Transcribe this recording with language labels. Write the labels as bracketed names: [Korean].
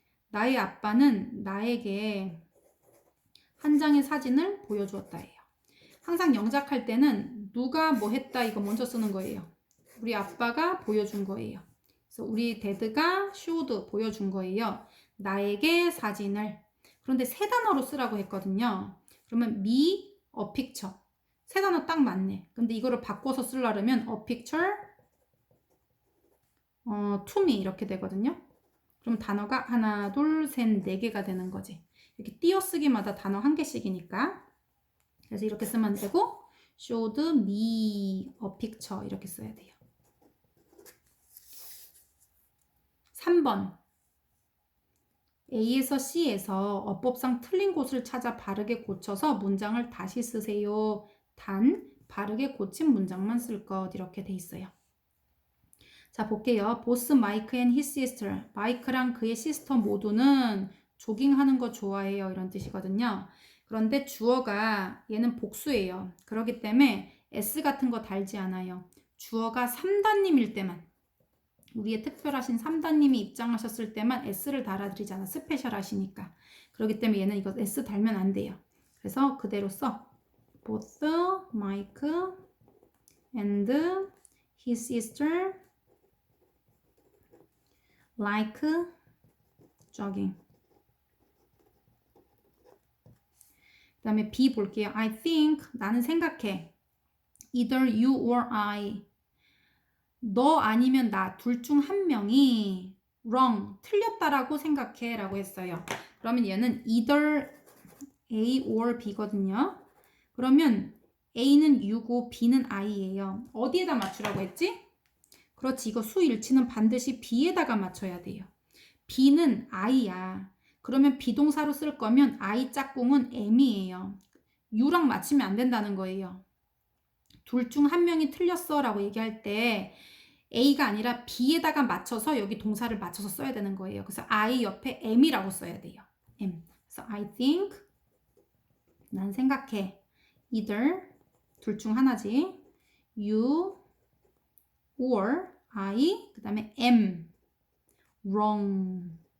[Korean] 나의 아빠는 나에게 한 장의 사진을 보여주었다예요. 항상 영작할 때는 누가 뭐 했다 이거 먼저 쓰는 거예요. 우리 아빠가 보여준 거예요. 그래서 우리 데드가 showed 보여준 거예요. 나에게 사진을. 그런데 세 단어로 쓰라고 했거든요. [English] 그러면 me, a picture. [Korean] 세 단어 딱 맞네. 근데 이거를 바꿔서 쓰려면 [English] a picture, to me [Korean] 이렇게 되거든요. 그럼 단어가 하나, 둘, 셋, 네 개가 되는 거지. 이렇게 띄어쓰기마다 단어 한 개씩이니까. 그래서 이렇게 쓰면 되고 [English] showed me a picture [Korean] 이렇게 써야 돼요. 3번 A에서 C에서 어법상 틀린 곳을 찾아 바르게 고쳐서 문장을 다시 쓰세요. 단 바르게 고친 문장만 쓸 것 이렇게 돼 있어요. 자 볼게요. [English] 보스 마이크 and his sister. [Korean] 마이크랑 그의 시스터 모두는 조깅하는 거 좋아해요. 이런 뜻이거든요. 그런데 주어가 얘는 복수예요. 그렇기 때문에 S 같은 거 달지 않아요. 주어가 3단님일 때만 우리의 특별하신 3단님이 입장하셨을 때만 S를 달아드리잖아. 스페셜하시니까. 그렇기 때문에 얘는 이거 S 달면 안 돼요. 그래서 그대로 써. [English] Both Mike and his sister like jogging. [Korean] 그 다음에 B 볼게요. [English] I think [Korean] 나는 생각해. [English] Either you or I. [Korean] 너 아니면 나 둘 중 한 명이 wrong, 틀렸다라고 생각해 라고 했어요. 그러면 얘는 either A or B거든요. 그러면 A는 U고 B는 I예요. 어디에다 맞추라고 했지? 그렇지. 이거 수일치는 반드시 B에다가 맞춰야 돼요. B는 I야. 그러면 비동사로 쓸 거면 I 짝꿍은 M이에요. U랑 맞추면 안 된다는 거예요. 둘 중 한 명이 틀렸어 라고 얘기할 때 A가 아니라 B에다가 맞춰서 여기 동사를 맞춰서 써야 되는 거예요. 그래서 I 옆에 M이라고 써야 돼요. M. 그래서 [English] I think [Korean] 난 생각해. either 둘 중 하나지. [English] You or I 그 다음에 am wrong.